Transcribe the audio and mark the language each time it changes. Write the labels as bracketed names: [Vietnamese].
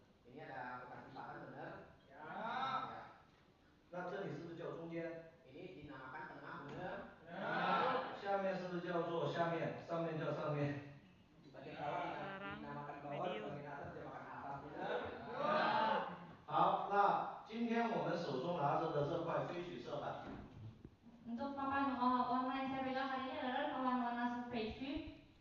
[Indonesian] Ini ada bekas lipatan benar? [Chinese] Ya. 那这里是不是叫中间？ [Indonesian] Ini dinamakan tengah benar? [Chinese] 下面是不是叫做下面？上面叫上面。 [Indonesian] Bagian bawah dinamakan bawah, bagian atas dinamakan atas benar? [Chinese] 好，那今天我们手中拿着的这块飞曲色板。 [Indonesian] Untuk papan warna yang saya pegang hari ini adalah papan warna surface.